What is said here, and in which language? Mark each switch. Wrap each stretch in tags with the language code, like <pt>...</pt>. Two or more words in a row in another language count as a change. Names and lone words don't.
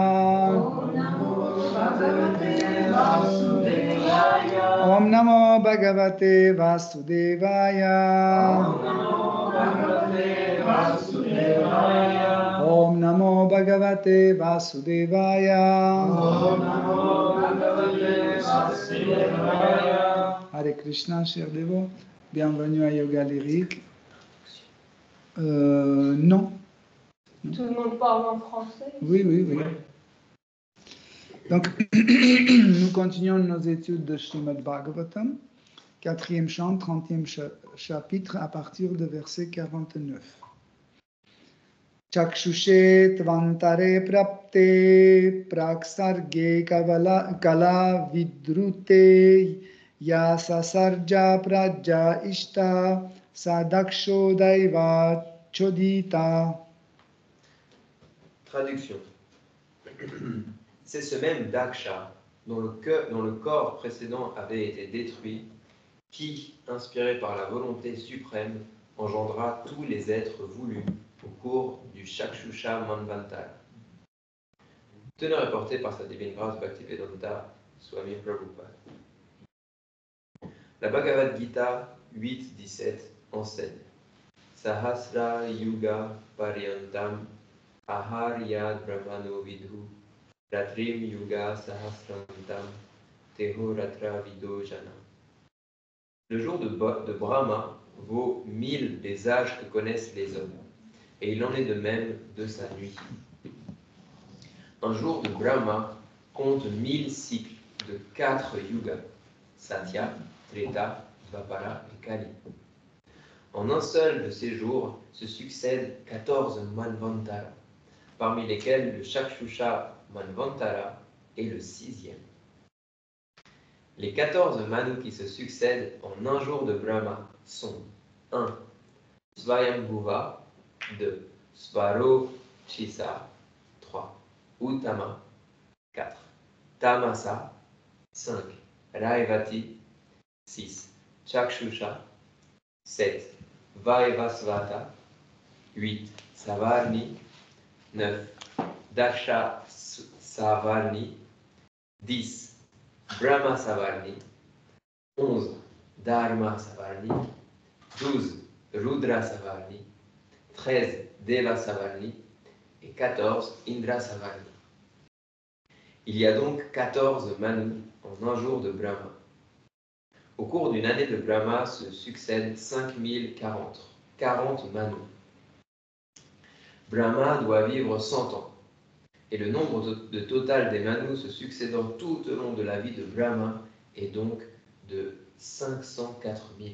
<sa>Om Namo Bhagavate Vasudevaya Om Namo Bhagavate Vasudevaya Hare Krishna,</sa> <fr>chers dévots, bienvenue à Yoga Lyrique. Non. Tout le monde parle en français? Oui. Donc, nous continuons nos études de Srimad Bhagavatam, 4e chant, 30e chapitre, à partir de verset 49.</fr> <sa>Chakshushe tvantare prapte praksarge kala vidrute yasa sarja praja ishta sadaksho daiva chodita.</sa> <fr>Traduction. C'est ce même Daksha dont le corps précédent avait été détruit qui, inspiré par la volonté suprême, engendra tous les êtres voulus au cours du Chakshusha Manvantara. Teneur et porté par sa divine grâce Bhaktivedanta Swami Prabhupada. La Bhagavad Gita 8.17 enseigne</fr> <sa>Sahasra Yuga Paryantam Aharyad Brahmano Vidhu Ratrim Yuga Sahasrantam Teho Ratra Vido Jana.</sa> <fr>Le jour de Brahma vaut 1000 des âges que connaissent les hommes, et il en est de même de sa nuit. Un jour de Brahma compte 1000 cycles de 4 yugas, Satya, Treta, Dvapara et Kali. En un seul de ces jours se succèdent 14 Manvantara, parmi lesquels le Chakshusha Manvantara est le 6e. Les 14 Manus qui se succèdent en un jour de Brahma sont 1. Svayambhuva 2. Svaro Chisa 3. Uttama 4. Tamasa 5. Raivati 6. Chakshusha 7. Vaivasvata 8. Savarni 9. Daksha Savarni 10. Brahma Savarni 11. Dharma Savarni 12. Rudra Savarni 13. Deva Savarni et 14. Indra Savarni. Il y a donc 14 Manus en un jour de Brahma. Au cours d'une année de Brahma se succèdent 40 Manus. Brahma doit vivre 100 ans, et le nombre de total des Manus se succédant tout au long de la vie de Brahma est donc de 504 000.</fr>